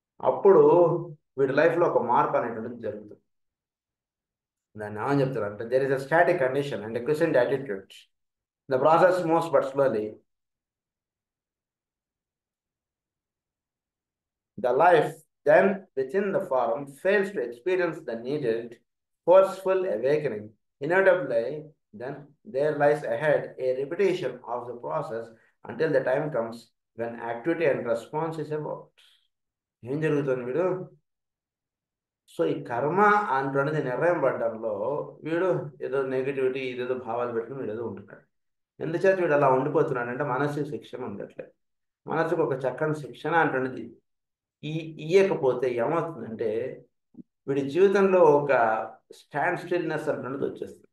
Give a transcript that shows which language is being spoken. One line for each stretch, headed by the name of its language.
Telugu: అప్పుడు వీడి లైఫ్లో ఒక మార్పు అనేటువంటిది జరుగుతుంది. దాన్ని ఏమని చెప్తారు అంటే
English: There is a static condition and question attitude the process moves but slowly the life then within the form fails to experience the needed forceful awakening. Inevitably, then there lies ahead a repetition of the process until the time comes when activity and response is about.
Telugu: ఏం జరుగుతుంది వీడు? So ఈ కర్మ అంటున్నది నిర్ణయం పడడంలో వీడు ఏదో negativity ఇదేదో భావాలు పెట్టుకుని వీడు ఏదో ఉంటున్నాడు. ఎందుచేత వీడు అలా ఉండిపోతున్నాడు అంటే మనసు శిక్షణ ఉండట్లేదు. మనసుకు ఒక చక్కని శిక్షణ అంటున్నది ఇయ్యకపోతే ఏమవుతుందంటే వీడి జీవితంలో ఒక స్టాండ్ స్టిల్నెస్ అంటున్నది వచ్చేస్తుంది.